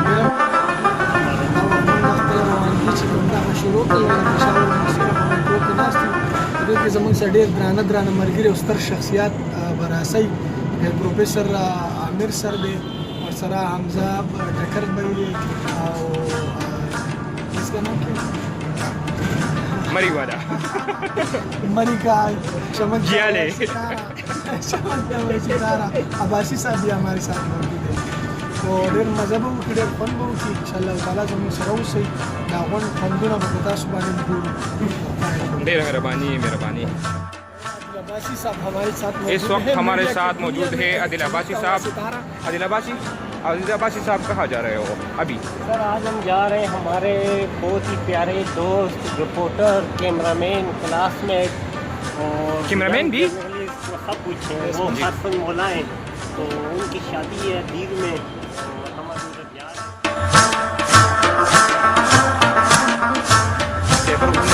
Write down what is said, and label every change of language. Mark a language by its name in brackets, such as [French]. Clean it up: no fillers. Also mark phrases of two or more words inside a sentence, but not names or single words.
[Pashto] شروع کړل د شاول مسیره په مکتوب کې ناست وو. په دې کې زموږ سره ډېر درانه ملګري او ستر شخصیات براسي پروفیسر عامر سر دی، ورسره حمزه ټکر بی دی او اسکا نام کې [Urdu] مری والا مری کا چمن जियाले ستارہ عباسی صاحب بھی ہمارے ساتھ موجود ہے. [Pashto] तो ډېر مزه به وکړي، ډېر خوند به وکړي انشاءالله تعالی. زموږ سره اوسئ، د هغوی خوندونه به په تاسو باندې ګورو. ډېره مهرباني [Urdu] عباسی صاحب ہمارے ساتھ اس وقت ہمارے ساتھ موجود ہے عادل عباسی صاحب۔ عادل عباسی صاحب کہاں جا رہے ہو ابھی? سر آج ہم جا رہے ہیں ہمارے بہت ہی پیارے دوست، رپورٹر، کیمرہ مین، کلاس میٹ اور کیمرہ مین بھی سب کچھ ہے. وہ حسن مولا ہیں، تو ان کی شادی ہے دیر میں، اور ہم ادھر جا رہے ہیں.